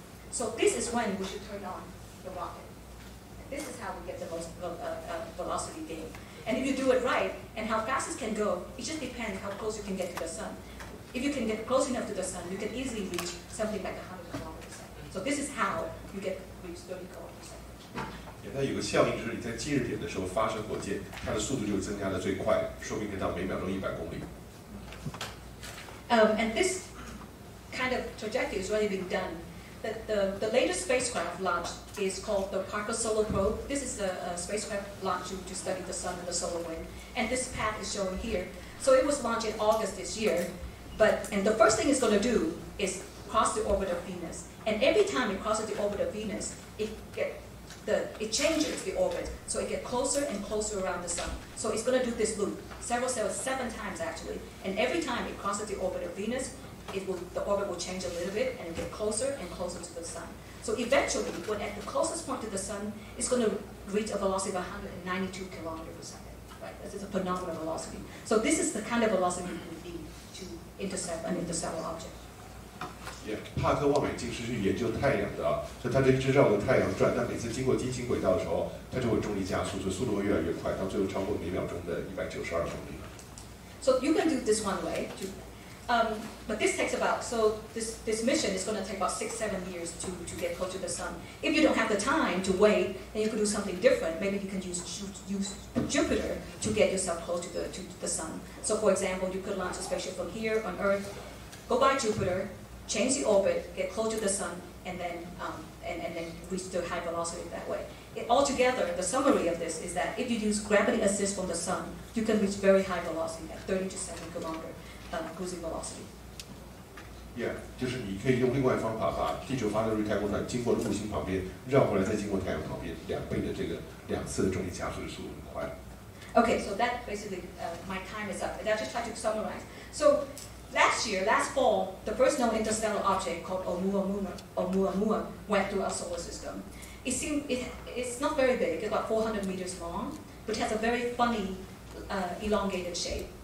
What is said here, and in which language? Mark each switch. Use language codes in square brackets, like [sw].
[en] So this is when we should turn on the rocket. And this is how we get the most velocity gain. And if you do it right, and how fast it can go, it just depends how close you can get to the sun. If you can get close enough to the sun, you can easily reach something like 100 kilometers a second. So this is how you reach 30 kilometers a second. [zh] 它有个效应，就是你在近日点的时候发射火箭，它的速度就增加的最快，说不定可以到每秒钟100公里。 [en] And this kind of trajectory is already being done. The latest spacecraft launch is called the Parker Solar Probe. This is a spacecraft launched to study the sun and the solar wind. And this path is shown here. So it was launched in August this year. And the first thing it's going to do is cross the orbit of Venus. And every time it crosses the orbit of Venus, it changes the orbit. So it gets closer and closer around the sun. So it's going to do this loop, 7 times actually. And every time it crosses the orbit of Venus, the orbit will change a little bit and get closer and closer to the sun. So eventually, when at the closest point to the sun, it's going to reach a velocity of 192 kilometers per second. right? This is a phenomenal velocity. So this is the kind of velocity we need to intercept an interstellar object. Yeah, [zh] 帕克望远镜是去研究太阳的啊，所以它就一直绕着太阳转。但每次经过金星轨道的时候，它就会重力加速，所以速度会越来越快，到最后超过每秒钟的192公里。 [en] So you can do this one way, but this takes about, so this mission is going to take about 6-7 years to get close to the sun. If you don't have the time to wait, then you could do something different. Maybe you can use Jupiter to get yourself close to the sun. So for example, you could launch a spaceship from here on Earth, go by Jupiter, change the orbit, get close to the sun, and then reach the high velocity that way. Altogether, the summary of this is that if you use gravity assist from the sun, you can reach very high velocity at 30 to 7 kilometer cruising velocity. Yeah， [zh] 就是你可以用另外方法把地球发射入太空船，经过木星旁边，绕回来再经过太阳旁边，2倍的这个2次的重力加速的速度很快。 [en] Okay, so that basically my time is up. I'll just try to summarize. So last fall, the first known interstellar object called Oumuamua went through our solar system. It's not very big, it's about 400 meters long, but has a very funny, elongated shape.